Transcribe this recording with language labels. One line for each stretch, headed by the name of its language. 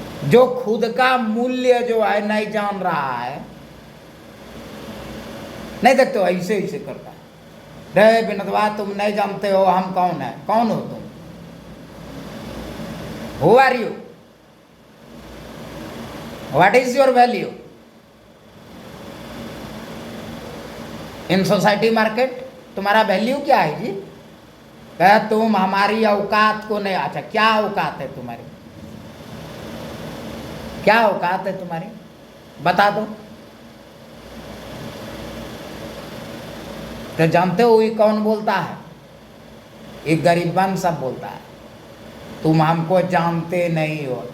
Hindi: जो खुद का मूल्य जो है नहीं जान रहा है, नहीं देखते हो ऐसे ऐसे करता है, रे विनोदवा तुम नहीं जानते हो हम कौन है, कौन हो तुम,
English: Who are you? What is your value in society market?
Hindi: तुम्हारा वैल्यू क्या है जी? क्या तुम हमारी औकात को नहीं, अच्छा क्या औकात है तुम्हारी, क्या औकात है तुम्हारी बता दो। तो जानते हो ये कौन बोलता है? ये गरीबन सब बोलता है, तुम हमको जानते नहीं हो।